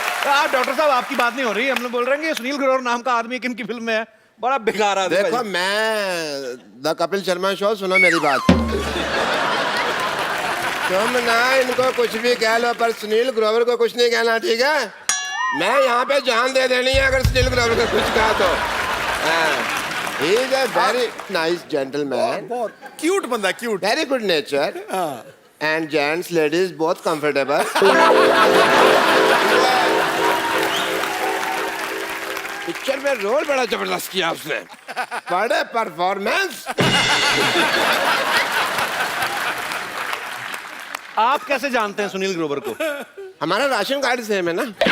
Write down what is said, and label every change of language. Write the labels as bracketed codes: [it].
[hi] आप डॉक्टर साहब आपकी बात नहीं हो रही, हम लोग बोल रहे हैं कि सुनील ग्रोवर नाम का आदमी किन की फिल्म में है, बड़ा बेकार आदमी। देखो मैं द कपिल शर्मा शो, सुनो मेरी बात। तुम ना इनको कुछ भी कह लो पर सुनील ग्रोवर को कुछ नहीं कहना, ठीक है? मैं यहाँ पे जान दे देनी है अगर सुनील ग्रोवर को कुछ कहा तो। [en] He is a very nice gentleman. [hi] बहुत क्यूट बंदा, cute, [en] very good nature. And gents, ladies, both comfortable. [hi] Picture में रोल बड़ा जबरदस्त किया उसने, बड़े परफॉर्मेंस। आप कैसे जानते हैं सुनील ग्रोवर को? हमारा राशन कार्ड सेम है ना।